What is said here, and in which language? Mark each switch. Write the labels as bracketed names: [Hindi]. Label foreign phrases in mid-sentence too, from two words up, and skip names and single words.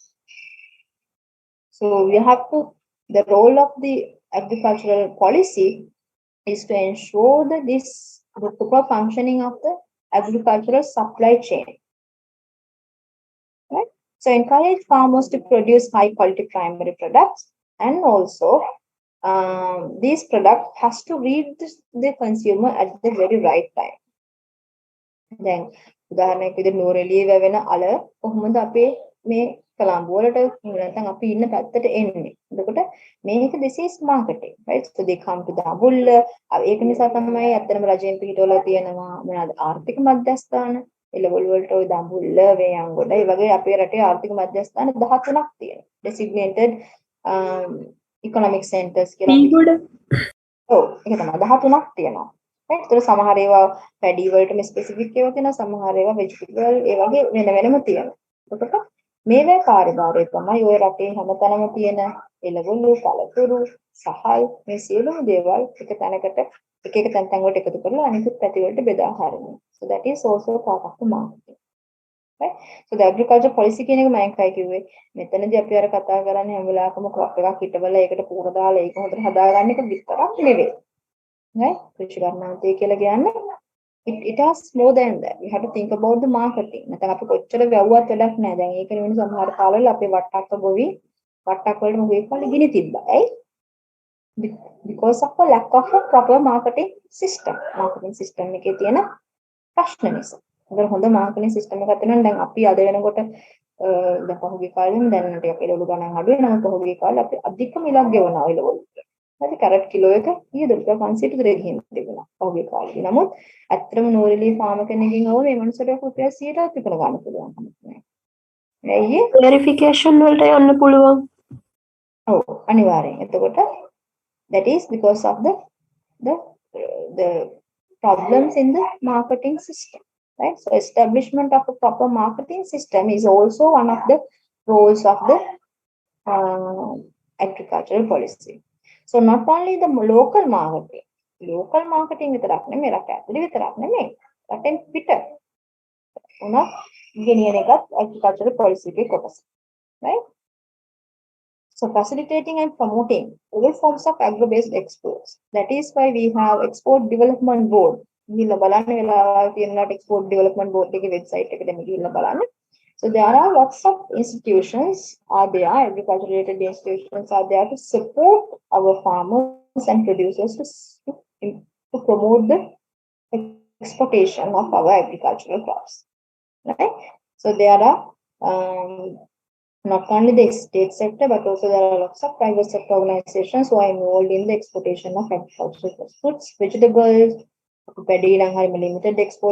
[English] So we have to, the role of the agricultural policy is to ensure that the proper functioning of the agricultural supply chain. Right? So encourage farmers to produce high quality primary products, and also these products has to reach the consumer at the very right time. [Sinhala] Then උදාහරණයක් විදිහට නූරෙලියේ වැවෙන අල කොහොමද අපේ මේ කලම්බු වලට නැත්නම් අපි ඉන්න පැත්තට එන්නේ. එතකොට මේක [English] this is marketing, right? So they come to the අඹුල්ල. [Sinhala] ඒක නිසා තමයි අත්‍තරම රජයෙන් පිටවල තියෙනවා මොනවාද ආර්ථික මධ්‍යස්ථාන එළවලු වලට ওই දඹුල්ල වේයන්ගොඩ ඒ වගේ අපේ රටේ ආර්ථික මධ්‍යස්ථාන 13ක් තියෙනවා. [English] Designated economic centers කියලා. [Sinhala] ඔව් ඒක තමයි 13ක් තියෙනවා. right? So සමහර ඒවා පැඩි වලටම ස්පෙસિෆික් ඒවා තියෙනවා, සමහර ඒවා ভেජිටබල් ඒ වගේ වෙනම තියෙනවා. එතකොට මේවේ කාර්යභාරය තමයි ඔය රටේ හැමතැනම තියෙන එළවලු, පළතුරු, සහල් මේ සියලුම දේවල් එක තැනකට එක තැන් වලට එකතු කරලා අනිකුත් පැති වලට බෙදා හරිනවා. [English] So that is also part of the marketing. Right? So the agriculture policy [Sinhala] කියන එක මම එකයි කිව්වේ. මෙතනදී අපි අර කතා කරන්නේ හැම වෙලාවකම crop එකක් හිටවල ඒකට පූර දාලා ඒක හොඳට හදාගන්න එක විතරක් නෙවෙයි. [English] Right? [Sinhala] කෘෂි කර්මාන්තය කියලා කියන්නේ [English] it has more than that. We have to think about the marketing. [Sinhala] නැත්නම් අපි කොච්චර වැව්වත් වැඩක් නැහැ. දැන් ඒක නෙවෙයි සමහර කාලවල අපේ වට්ටක්ක ගොවි වට්ටක් වලට මොකේ කාලේ ගිනි තිබ්බා. ඇයි? [English] Because of a lack of a proper marketing system. Marketing system [Sinhala] එකේ තියෙන ප්‍රශ්න නිසා. අර හොඳ [English] marketing system [Sinhala] එකක් තියෙනවා. දැන් අපි අද වෙනකොට දැන් පහුගිය කාලෙම දැන් ටිකක් එළවලු ගණන් අඩුයි. නමුත් පහුගිය කාලේ අපි අධික මිලක් ගෙවනවා එළවලු. හරි කැරට් කිලෝ එක ඊයද රුපියල් 500ට විතර ගිහින් තිබුණා පහුගිය කාලේ. නමුත් ඇත්තටම නෝරෙලි ෆාම කෙනෙක්ගෙන් අහුව මේ මනුස්සයට රුපියල් 100ටත් විකුණ ගන්න පුළුවන් කමක් නැහැ. ඇයි? වෙරිෆිකේෂන් වලට යන්න පුළුවන්. ඔව් අනිවාර්යෙන්. එතකොට [English] that is because of the problems in the marketing system, right? So establishment of a proper marketing system is also one of the roles of the agricultural policy. So not only the local marketing [Sinhala] විතරක් නෙමෙයි රට ඇතුලේ විතරක් නෙමෙයි රටෙන් පිට උනා ගෙනියන එකත් [English] agricultural policy [Sinhala] එකේ කොටස. [English] Right? So facilitating and promoting all forms of agro-based exports. That is why we have Export Development Board. [Sinhala] ගිහිල්ලා බලන්න වෙලාවල් තියෙනලාට Export Development Board එකේ website එකට ගිහිල්ලා බලන්න. [English] So there are lots of institutions are there, agriculture related institutions are there to support our farmers and producers to promote the exportation of our agricultural crops. Right? So there are not only the state sector, but also there are lots of private sector organizations who are involved in the exportation of agricultural fruits, vegetables, paddy limited export.